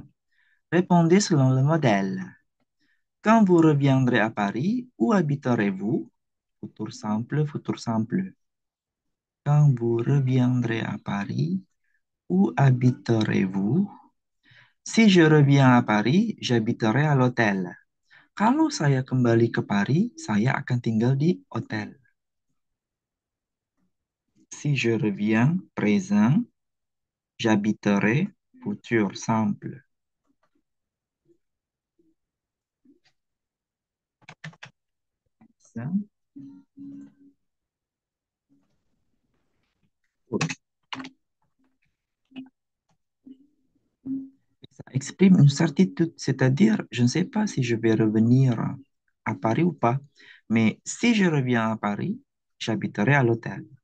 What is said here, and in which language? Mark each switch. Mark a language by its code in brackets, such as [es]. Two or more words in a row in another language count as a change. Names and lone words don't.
[fr] Répondez selon le modèle. Quand vous reviendrez à Paris, où habiterez-vous? Futur simple, futur simple. Quand vous reviendrez à Paris, où habiterez-vous? Si je reviens à Paris, j'habiterai à l'hôtel. [id] Kalau saya kembali ke Paris, saya akan tinggal di hotel. [fr] Si je reviens, présent, j'habiterai, futur simple. Ça, ça exprime une certitude, c'est-à-dire, je ne sais pas si je vais revenir à Paris ou pas, mais si je reviens à Paris, j'habiterai à l'hôtel.